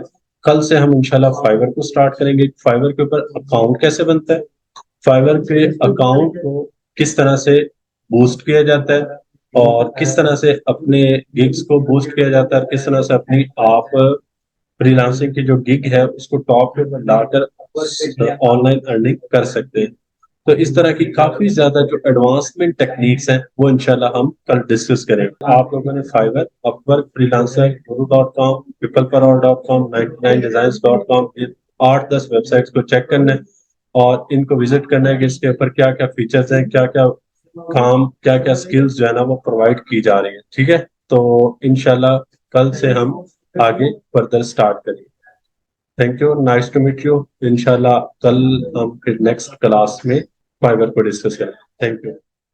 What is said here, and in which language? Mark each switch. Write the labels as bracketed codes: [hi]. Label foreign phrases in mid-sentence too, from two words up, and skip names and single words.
[ur] کل سے ہم انشاءاللہ فائور کو سٹارٹ کریں گے. فائور کے اوپر اکاؤنٹ کیسے بنتا ہے، فائور پہ اکاؤنٹ کو کس طرح سے بوسٹ کیا جاتا ہے، اور کس طرح سے اپنے گگز کو بوسٹ کیا جاتا ہے، اور کس طرح سے اپنی آپ فری لانسنگ کی جو گگ ہے اس کو ٹاپ پہ لا کر [en] online earning [ur] کر سکتے ہیں. تو اس طرح کی کافی زیادہ جو [en] advancement techniques [ur] ہیں وہ انشاءاللہ ہم کل ڈسکس کریں گے. آپ لوگوں نے فائور، اپورک، فری لانسر، guru.com، peopleperhour.com، 99designs.com، 8-10 ویب سائٹس کو چیک کرنا ہے اور ان کو وزٹ کرنا ہے کہ اس کے اوپر کیا کیا فیچرز ہیں، کیا کیا کام، کیا کیا سکلز جو ہے نا وہ پرووائڈ کی جا رہی ہیں. ٹھیک ہے. تو انشاءاللہ کل سے ہم آگے فردر سٹارٹ کریں. [en] Thank you, nice to meet you. [ur] انشاءاللہ کل ہم پھر [en] next class [ur] میں فائبر کو ڈسکس کریں. [en] Thank you.